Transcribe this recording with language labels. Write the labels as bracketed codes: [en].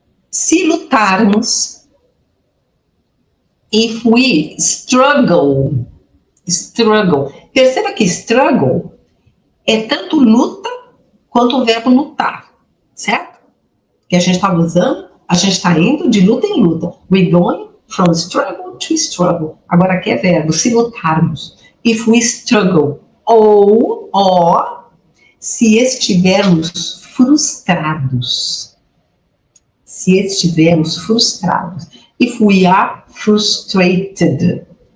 [pt] Se lutarmos, [en] if we struggle, [pt] perceba que struggle é tanto luta quanto o verbo lutar, certo? Que a gente está usando, a gente está indo de luta em luta. [en] We're going from struggle to struggle. [pt] Agora aqui é verbo, se lutarmos. [en] If we struggle. [pt] Ou se estivermos frustrados. Se estivermos frustrados. [en] If we are frustrated.